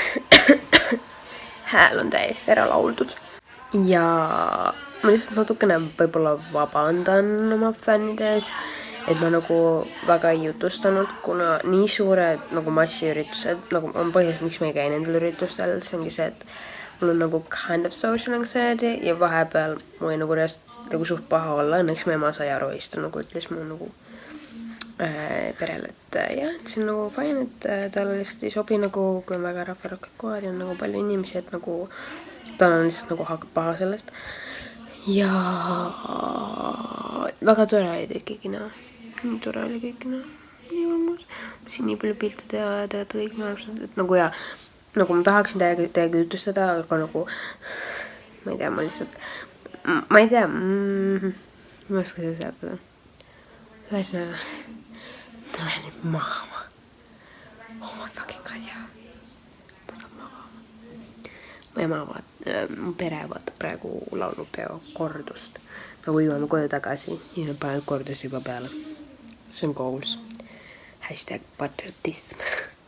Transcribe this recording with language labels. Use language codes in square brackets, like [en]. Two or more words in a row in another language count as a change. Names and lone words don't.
[et] Hääl on täiesti ära lauldud. Ja ma lihtsalt natukene võib-olla vabandan oma fännide ees, et ma nagu väga ei jutustanud, kuna nii suured nagu massiüritused, nagu on põhjus, miks ma ei käi nendel üritustel, see ongi see, et mul on nagu [en] kind of social anxiety [et] ja vahepeal mul oli nagu suht paha olla, õnneks mu ema sai aru ja siis nagu ütles mu nagu perele, et jah, et see on nagu fine, et talle lihtsalt ei sobi nagu, kui on väga rahvarokked kohad ja on nagu palju inimesi, et nagu tal on lihtsalt nagu hakkab paha sellest. Ja väga tore oli teid kõiki näha. Nii tore oli kõiki näha. Nii armas. Ma siin nii palju pilte teha ja te olete kõik armsad. Et nagu ja, nagu ma tahaksin teiega jutustada, aga nagu ma ei tea, ma lihtsalt ma ei tea, ma ei oska seda seatada. Ühesõnaga, ma lähen nüüd magama. [en] Oh my fucking god, [et] jah. Ma saan magama. Mu ema mu pere vaatab praegu laulupeo kordust. Me võime koju tagasi ja panen kordus juba peale. See on goals. #patriotism.